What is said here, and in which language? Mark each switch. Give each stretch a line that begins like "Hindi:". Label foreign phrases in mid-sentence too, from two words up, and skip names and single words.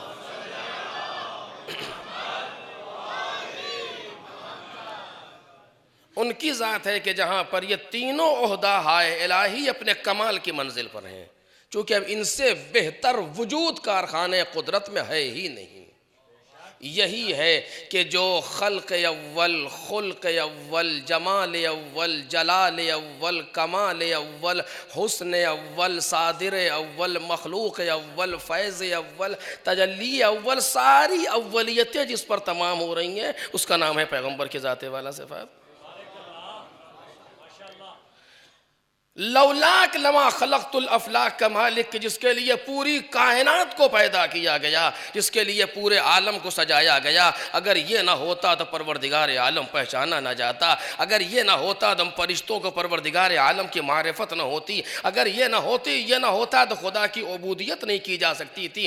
Urdu: ان کی ذات ہے کہ جہاں پر یہ تینوں عہدہ ہائے الہی اپنے کمال کی منزل پر ہیں، چونکہ اب ان سے بہتر وجود کارخانے قدرت میں ہے ہی نہیں۔ یہی ہے کہ جو خلق اول، خلق اول، جمال اول، جلال اول، کمال اول، حسن اول، صادر اول، مخلوق اول، فیض اول، تجلی اول، ساری اولیتیں جس پر تمام ہو رہی ہیں، اس کا نام ہے پیغمبر کی ذات والا صفات۔
Arabic: لولاک لما خلقت الافلاک
Urdu: کا مالک، جس کے لیے پوری کائنات کو پیدا کیا گیا، جس کے لیے پورے عالم کو سجایا گیا، اگر یہ نہ ہوتا تو پروردگار عالم پہچانا نہ جاتا، اگر یہ نہ ہوتا تو فرشتوں کو پروردگار عالم کی معرفت نہ ہوتی، اگر یہ نہ ہوتا تو خدا کی عبودیت نہیں کی جا سکتی تھی۔